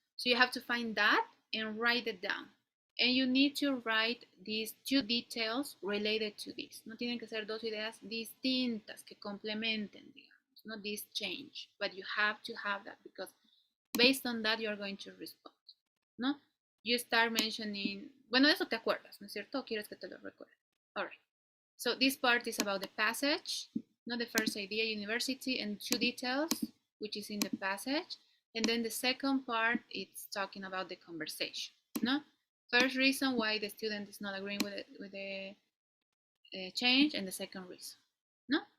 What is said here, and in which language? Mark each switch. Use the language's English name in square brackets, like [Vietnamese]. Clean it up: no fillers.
[English] So you have to find that and write it down. And you need to write these 2 details related to this. [Spanish] No tienen que ser 2 ideas distintas que complementen, digamos, [English] not this change. But you have to have that because based on that you're going to respond, ¿no? You start mentioning, [Spanish] bueno, eso te acuerdas, ¿no es cierto? ¿O quieres que te lo recuerde? [English] All right. So this part is about the passage, not the first idea, university, and 2 details, which is in the passage. And then the second part, it's talking about the conversation, no? First reason why the student is not agreeing with the change, and the second reason, no?